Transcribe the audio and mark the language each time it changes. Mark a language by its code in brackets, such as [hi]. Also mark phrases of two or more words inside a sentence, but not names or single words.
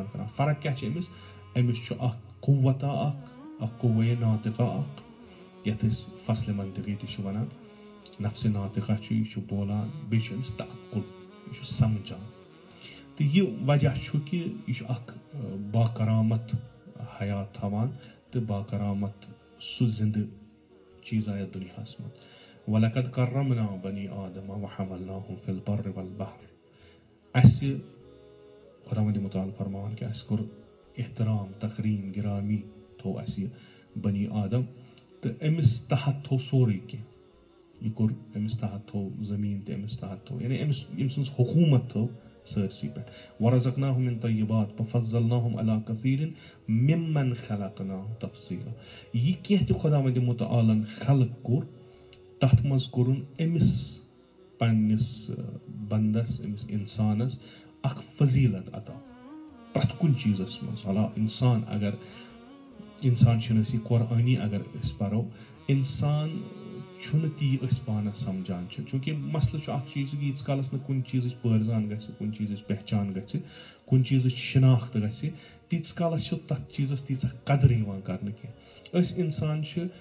[ks] کران فرق کیاہ چھِ أمِس چھُ اکھ قوتا اکھ قوّے ناطقہ اکھ یتھ أسۍ فصلِ منطقی تہِ چھِ ونان نفسِ ناطقہ چھُ یہِ چھُ بولان بیٚیہِ چھُ أمِس تعقُل یہِ چھُ سمجھان تہٕ یہِ وجہ چھُ کہِ یہِ چھُ اکھ باکرامت حیات تھاوان تہٕ باکرامت سُہ زِندٕ چیٖزا یتھ دُنیاہس منٛز [ar] وَلَقَدْ كَرَّمْنَا بَنِي آدَمَ وَحَمَلْنَاهُمْ فِي الْبَرِّ وَالْبَحْرِ [ks] اَسہِ خۄداوندِ مُتعال فرماوان کہِ اَسہِ کوٚر احترام تقریٖم گرامی تھوٚو اَسہِ یہِ بنی آدم تہٕ أمِس تحت تھوٚو سورُے کینٛہہ یہِ کوٚر أمِس تحت تھوٚو زٔمیٖن تہِ أمِس تحت تھوٚو یعنی أمِس ییٚمہِ سٕنٛز حکوٗمت تھٲو سٲرسٕے پٮ۪ٹھ [ar] وَرَزَقناهُم مِن طیبات وَفَضَّلناهُم عَلَى كَثِيرٍ مِمَّن خَلَقْنَا تَفْصِیلًا [ks] یہِ کینٛہہ تہِ خۄداوندِ مُتعالن خلق کوٚر تَتھ منٛز کوٚرُن أمِس پنٛنِس بنٛدس أمِس اِنسانس اکھ فضیٖلت عطا پرٛٮ۪تھ کُنہِ چیٖزس منٛز حالا اِنسان چھِنہٕ أسۍ یہِ قۄرآنی اگر أسۍ پرو اِنسان چھُنہٕ تی أسۍ پانس سمجھان چھِ چوٗنٛکہِ مسلہٕ چھُ اکھ چیٖز کہِ ییٖتِس کالس نہٕ کُنہِ چیٖزٕچ پٲرزان گژھِ کُنہِ چیٖزٕچ پہچان گژھِ کُنہِ چیٖزٕچ شناخت گژھِ تیٖتِس کالس چھِ تتھ چیٖزس تیٖژاہ قدر یِوان کرنہٕ کینٛہہ أسۍ اِنسان چھِ